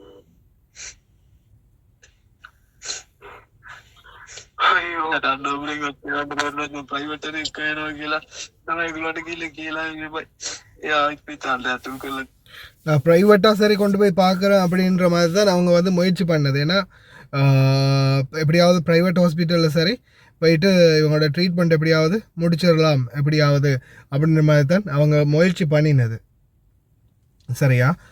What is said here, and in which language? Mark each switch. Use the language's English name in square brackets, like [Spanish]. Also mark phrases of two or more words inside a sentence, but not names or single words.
[Sinhala] අයියෝ දඬුවමෙන් ඔච්චරට කරනවා ප්‍රයිවට් එකේ කයනවා කියලා තමයි ඒගොල්ලන්ට කියලා ඉන්නේ. එයා ඉස්පිතාලට ඇතුල් කරලා [Tamil] நான் ப்ரைவேட்டாக சரி கொண்டு போய் பார்க்குறேன் அப்படின்ற மாதிரி தான் அவங்க வந்து முயற்சி பண்ணது. ஏன்னா எப்படியாவது [English] private hospital [Tamil] சரி போயிட்டு இவங்களோட ட்ரீட்மெண்ட் எப்படியாவது முடிச்சிடலாம் எப்படியாவது அப்படின்ற மாதிரி தான் அவங்க முயற்சி பண்ணினது. சரியா?